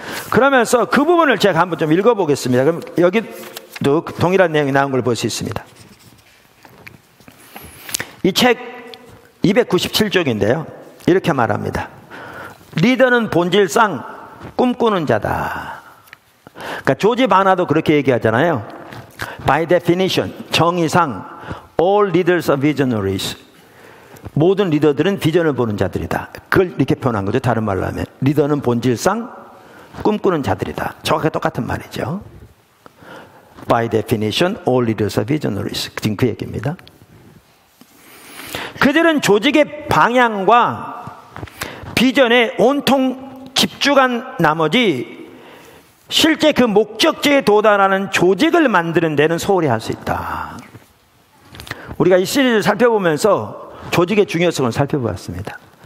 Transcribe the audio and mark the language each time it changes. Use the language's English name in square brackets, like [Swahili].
[Korean] 그러면서 그 부분을 제가 한번 좀 읽어보겠습니다. 그럼 여기도 동일한 내용이 나온 걸 볼 수 있습니다. 이 책 297쪽인데요. 이렇게 말합니다. 리더는 본질상 꿈꾸는 자다. 그러니까 조지 바나도 그렇게 얘기하잖아요. [English] By definition, 정의상 all leaders are visionaries. [Korean] 모든 리더들은 비전을 보는 자들이다. 그걸 이렇게 표현한 거죠. 다른 말로 하면 리더는 본질상 꿈꾸는 자들이다. 정확하게 똑같은 말이죠. [English] By definition, all leaders are visionaries. [Korean] 지금 그 얘기입니다. 그들은 조직의 방향과 비전에 온통 집중한 나머지 실제 그 목적지에 도달하는 조직을 만드는 데는 소홀히 할 수 있다. 우리가 이 시리즈를 살펴보면서 조직의 중요성을 살펴보았습니다.